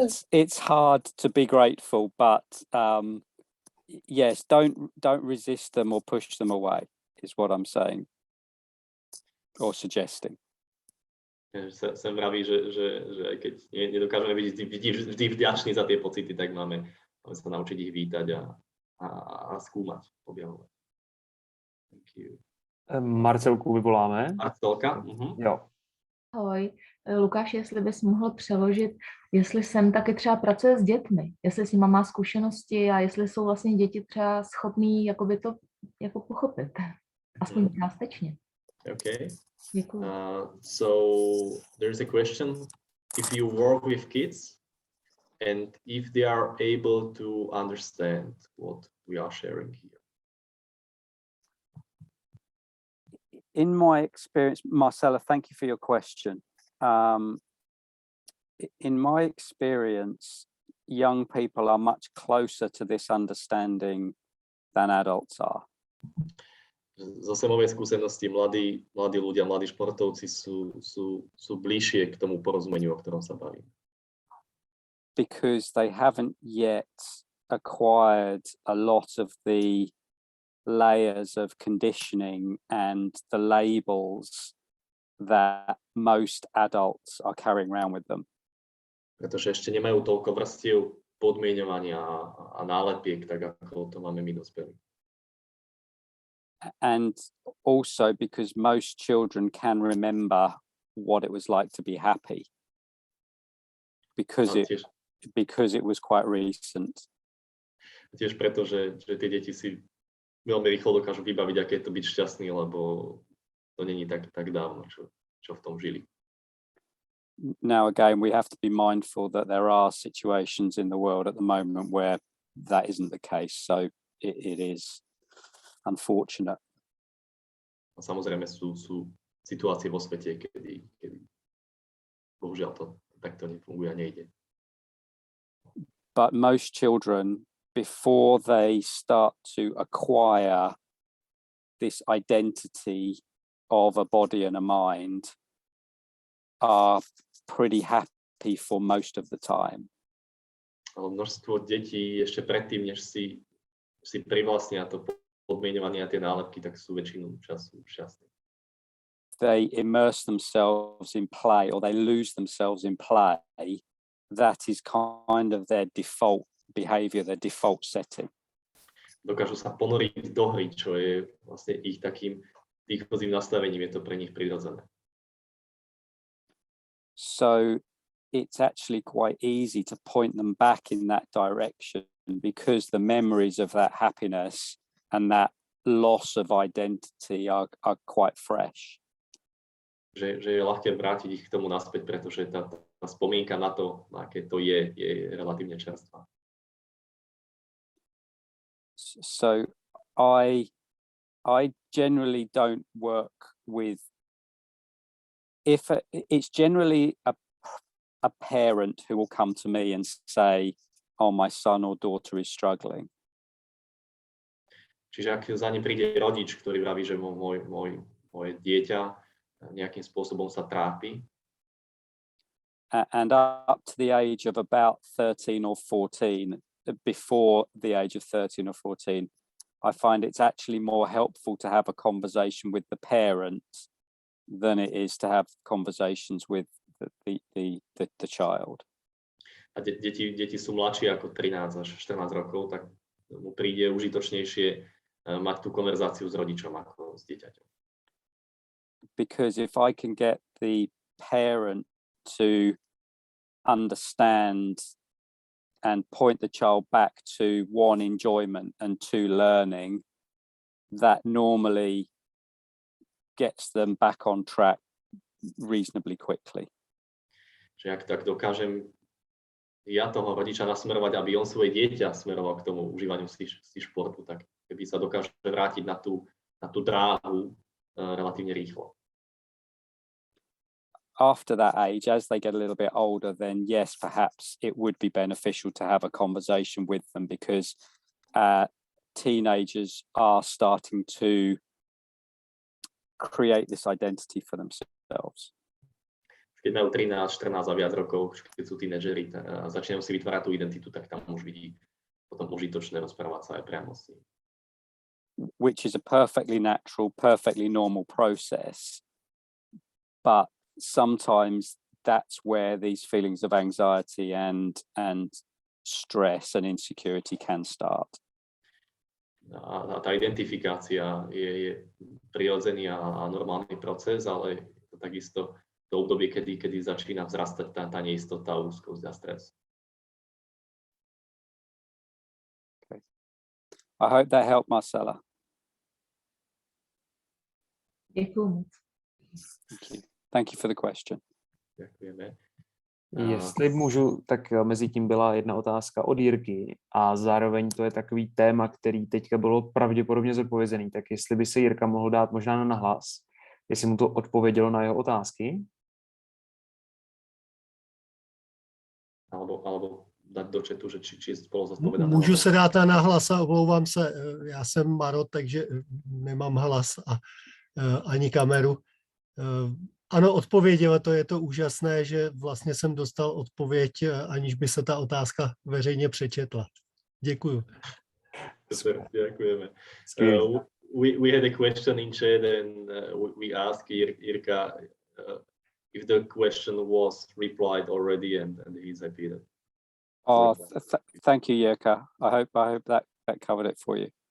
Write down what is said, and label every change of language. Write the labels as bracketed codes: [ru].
[en] It's hard to be grateful, but yes, don't resist them or push them away, is what I'm saying or suggesting. [sk] Sem vraví, že aj keď nedokážeme byť vždy vďační za tie pocity, tak máme sa naučiť ich vítať a skúmať, objavovať. [en] Thank you. [sk] Marcelku vyvoláme. Marcelka? [cs] Jo. Ahoj, Lukáš, jestli bys mohl přeložit, jestli sem taky třeba pracuje s dětmi, jestli s nima má zkušenosti a jestli jsou vlastně děti třeba schopný jakoby to jako pochopit, aspoň částečně. [en] Okay. [cs] Děkuji. [en] So there's a question. If you work with kids and if they are able to understand what we are sharing here. In my experience, Marcella, thank you for your question. In my experience, young people are much closer to this understanding than adults are. [sk] Zase mojej skúsenosti mladí ľudia, mladí športovci sú bližšie k tomu porozumeniu, o ktorom sa bavím. [en] Because they haven't yet acquired a lot of the layers of conditioning and the labels that most adults are carrying around with them. [sk] Pretože ešte nemajú toľko vrstiev podmieňovania a nálepiek, tak ako to máme my dospelí. [en] And also because most children can remember what it was like to be happy because it was quite recent. [sk] Tiež preto, že tie deti si veľmi rýchlo dokážu vybaviť, aké je to byť šťastný, lebo to není tak dávno, čo v tom žili. [en] Now again, we have to be mindful that there are situations in the world at the moment where that isn't the case, so it is unfortunate. [sk] A samozrejme sú situácie vo svete, kedy bohužiaľ to takto nefunguje a nejde. [en] But most children, before they start to acquire this identity of a body and a mind, are pretty happy for most of the time. [sk] Ale množstvo detí ešte predtým, než si privlastnia to podmieňovanie a tie nálepky, tak sú väčšinu času šťastní. [en] They immerse themselves in play or they lose themselves in play. That is kind of their default behavior, their default setting. [sk] Dokážu sa ponoriť do hry, čo je vlastne ich takým výchozím nastavením, je to pre nich prirodzené. [en] So it's actually quite easy to point them back in that direction because the memories of that happiness and that loss of identity are quite fresh. [sk] Že je ľahké vrátiť ich k tomu naspäť, pretože tá spomienka na to, aké to je relatívne čerstvá. [en] So I generally don't work with, it's generally a parent who will come to me and say, oh, my son or daughter is struggling. [sk] Čiže ak za ním príde rodič, ktorý vraví, že moje dieťa nejakým spôsobom sa trápi. [en] And up to the age of about 13 or 14, before the age of 13 or 14, I find it's actually more helpful to have a conversation with the parent than it is to have conversations with the child. [sk] A deti sú mladšie ako 13 až 14 rokov, tak mu príde užitočnejšie mať tú konverzáciu s rodičom ako s dieťaťom. [en] Because if I can get the parent to understand and point the child back to one, enjoyment, and two, learning, that normally gets them back on track reasonably quickly. [sk] Že ak tak dokážem ja toho rodiča nasmerovať, aby on svoje dieťa smeroval k tomu užívaniu si športu, tak keby sa dokáže vrátiť na tú dráhu relatívne rýchlo. [en] After that age, as they get a little bit older, then yes, perhaps it would be beneficial to have a conversation with them, because teenagers are starting to create this identity for themselves. [sk] Keď majú 13, 14 a viac rokov, keď sú tínedžeri a začínajú si vytvárať tú identitu, tak tam už vidí potom užitočné rozprávať sa aj priamo s ním. [en] Which is a perfectly natural, perfectly normal process. But sometimes that's where these feelings of anxiety and stress and insecurity can start. [sk] A tá identifikácia je prirodzený a normálny proces, ale takisto to obdobie, kedy začína vzrastať tá neistota, úzkosť a stres. [en] Okay. I hope that helped, Marcela. [cs] Děkuju moc. [en] Thank you for the question. [sk] Ďakujeme. [cs] Jestli můžu, tak mezi tím byla jedna otázka od Jirky a zároveň to je takový téma, který teďka bylo pravděpodobně zodpovězený, tak jestli by se Jirka mohl dát možná na nahlas, jestli mu to odpovědělo na jeho otázky. [sk] Alebo dať do chatu, že či spolu zodpovedané. [cs] Můžu se dát na hlas a omlouvám se, já jsem Maro, takže nemám hlas a ani kameru. Ano, odpověděla, to je to úžasné, že vlastně jsem dostal odpověď, aniž by se ta otázka veřejně přečetla. Děkuju. [sk] Super, ďakujeme. [en] We had a question in chat and we asked Jirka if the question was replied already and he's happy that. Oh, thank you, Jirka. I hope that covered it for you.